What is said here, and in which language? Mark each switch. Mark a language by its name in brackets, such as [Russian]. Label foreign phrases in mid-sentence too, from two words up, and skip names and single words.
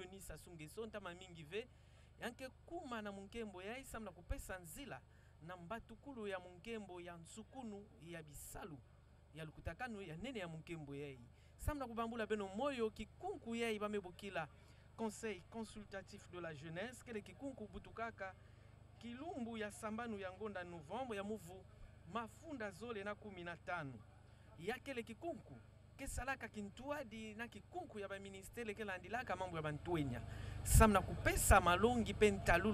[Kituba (Democratic Republic of Congo)] Denis Sassou Nguesso ntama mingi ve yanke kuma na munkembo ya isamna kupesa nzila na mbatukulu ya munkembo ya nsukunu ya bisalu ya lukutakanu ya nene ya munkembo ya samna kubambula beno moyo kikunku ya bamebokila Conseil consultatif de la jeunesse kele kikunku butukaka kilumbu ya sambanu ya ngonda Novembre ya muvu mafunda zole na 15 ya kele kikunku kesalaka kintuadi na kikunku ya ba ministere kelandilaka mambo ya bantuenya samna kupesa malongi pentalulu